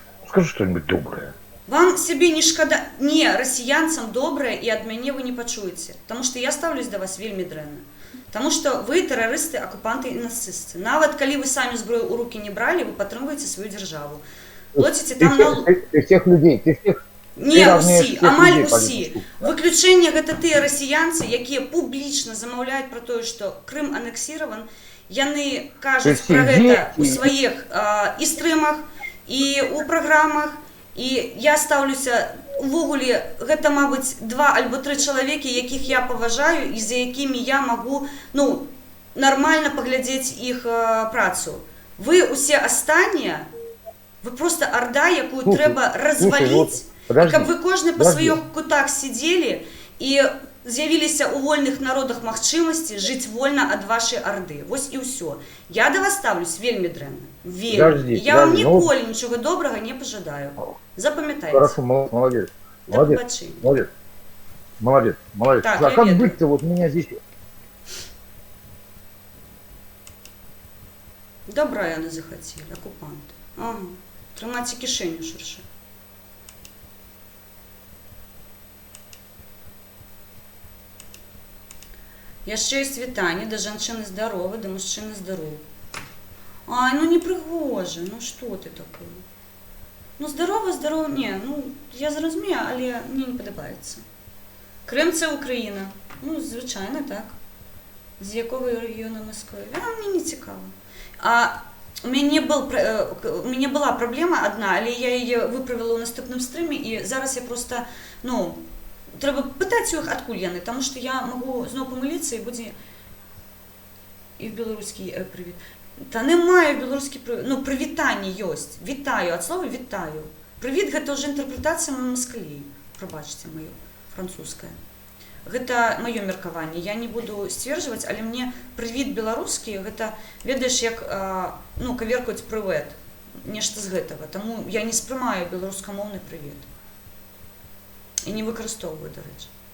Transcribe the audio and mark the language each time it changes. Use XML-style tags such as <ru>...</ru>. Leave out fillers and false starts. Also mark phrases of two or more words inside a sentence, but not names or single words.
<ru>Скажи что-нибудь доброе.</ru> <be>Вам себе не шкода, не, расіянцам добрае і ад мяне вы не пачуеце, таму што я ставлюсь да вас вельмі дрэнна. Таму што вы тэрарысты, акупанты і нацысты. Нават калі вы самі зброю ў рукі не бралі, вы падтрымваеце сваю дзяржаву. Плоціце там налог.</be> <ru>Ты всех людей, ты всех... Не ты равняешь</ru> <be>ўсі,</be> <ru>всех</ru> <be>амаль</be> <ru>людей по</ru> <be>усі.</be> <ru>листу.</ru> <be>Выключэнне гэта тыя расіянцы, якія публічна замаўляюць пра тое, што Крым анексіраван. Яны кажуць</be> <ru>То</ru> <be>пра</be> <ru>есть</ru> <be>гэта ў</be> <ru>ідзе-</ru> <be>сваіх і стрымах, і ў праграмах. І я стаўлюся, увогуле, гэта, мабыць, 2 альбо 3 чалавекі, якіх я паважаю і за якімі я магу, ну, нармальна паглядзець іх працу. Вы усе астатнія, вы просто арда, якую</be> <ru>Слушай,</ru> <be>трэба разваліць,</be> <ru>подожди,</ru> <be>каб вы кожны па</be> <ru>подожди.</ru> <be>сваіх кутах сидзелі і з'явіліся ў вольных народах магчымасці жыць вольна ад вашай арды. Вось і ўсё. Я да вас ставлюсь вельмі дрэнна. Вельмі.</be> <ru>Подожди,</ru> <be>Я вам</be> <ru>подожди, ну-</ru> <be>ніколі нічога добрага не пажадаю. Запамятайце.</be> <ru>Хорошо, молодец.</ru> <uk>Да</uk> <ru>Молодец,</ru> <uk>побачення.</uk> <ru>молодец. Молодец, молодец.</ru> <uk>Так,</uk> <ru>а</ru> <be>я</be> <ru>как</ru> <be>ведаю.</be> <ru>быть-то? Вот меня здесь...</ru> <be>Добра яны захацелі, акупанты. Ага. Трымайце кішэню шырша. Яшчэ ёсць вітанне да жанчыны здаровы, да мужчыны здаровы. Ай, ну не прыгожа, ну што ты такое? Ну здарова, не, ну я зразумею, але мне не падабаецца.</be> <uk>Крым це Україна. Ну, звичайно, так. З якого регіону Москви? Мені не цікаво. У мене була проблема одна, але я її виправила у наступному стрімі, і зараз я просто, ну, треба питати їх,</uk> <be>откуль яны,</be> <uk>тому що я можу знову помилитися і буде і в білоруській привіт. Та немає в білоруській привіт, ну, привітання є. Вітаю, від слова вітаю. Привіт, гэта вже інтерпретація на москалей, пробачте моє, французьке.</uk> <be>Гэта маё меркаванне. Я не буду сцверджваць, але мне прывіт беларускі, гэта, ведаеш, як, ну, каверкаюць прывет, нешта з гэтага. Таму я не спрымаю беларускамоўны прывет. І не выкарыстоўваю, дарэчы.</be>